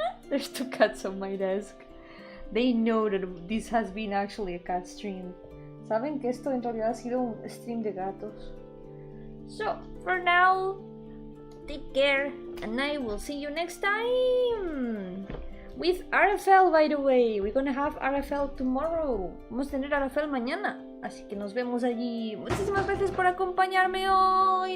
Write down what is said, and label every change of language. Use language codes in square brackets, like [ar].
[en] There's two cats on my desk. They know that this has been actually a cat stream. [es] Saben que esto en realidad ha sido un stream de gatos. [en] So, for now, take care and I will see you next time. with RFL, by the way. We're gonna have RFL tomorrow. [es] Vamos a tener RFL mañana. Así que nos vemos allí. Muchísimas gracias por acompañarme hoy.